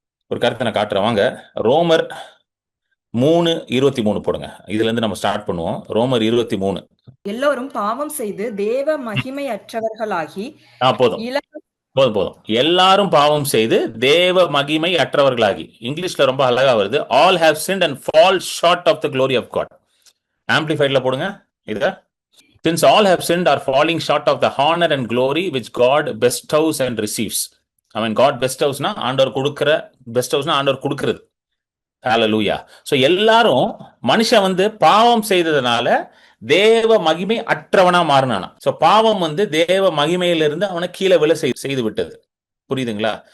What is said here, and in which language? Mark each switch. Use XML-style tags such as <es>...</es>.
<ta>ஒரு காரியத்தை நான் காட்டுறேன் வாங்க. ரோமர் 3:23 போடுங்க. இதுல இருந்து நம்ம ஸ்டார்ட் பண்ணுவோம். ரோமர் 23. எல்லோரும் பாவம் செய்து தேவ மகிமையற்றவர்களாகி போதும் போதும். எல்லாரும் பாவம் செய்து தேவ மகிமை அற்றவர்களாகி. இங்கிலீஷ்ல ரொம்ப அழகா வருது.</ta> <en>All have sinned and fall short of the glory of God.</en> <ta>ஆம்பிளிஃபைட்ல போடுங்க இத.</ta> <en>Since all have sinned are falling short of the honor and glory which God bestows and receives. I mean, God bestows</en> <ta>னா ஆண்டவர் கொடுக்கிற, bestowsனா ஆண்டவர் கொடுக்கிறது. ஹல்லேலூயா. So எல்லாரும் மனுஷன் வந்து பாவம் செய்ததுனால தேவ மகிமை அற்றவனா மாறினானா. சோ பாவம் வந்து தேவ மகிமையிலிருந்து அவனை கீழே விழ செய்து விட்டது. புரியுதுங்களா?</ta>